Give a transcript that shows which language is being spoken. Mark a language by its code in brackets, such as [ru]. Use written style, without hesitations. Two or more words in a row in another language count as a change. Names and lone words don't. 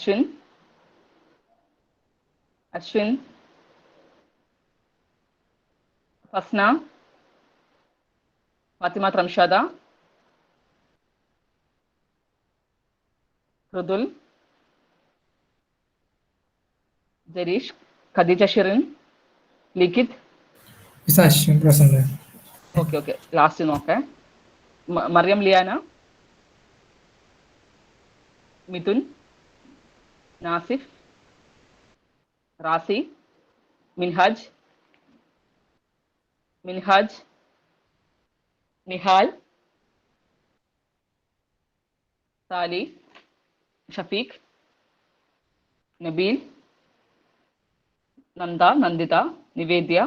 [en] Ashwin, Fasna, Fatima Tramshada, Rudul, Jarish, Khadija Shirin, Likit. Ashwin present. Okay. Last നോക്കേ. Mariam Liana, Mithun, Nasif, Rasi, Minhaj, Nihal, Sali, Shafiq, Nabil, Nanda, Nandita, Nivedya,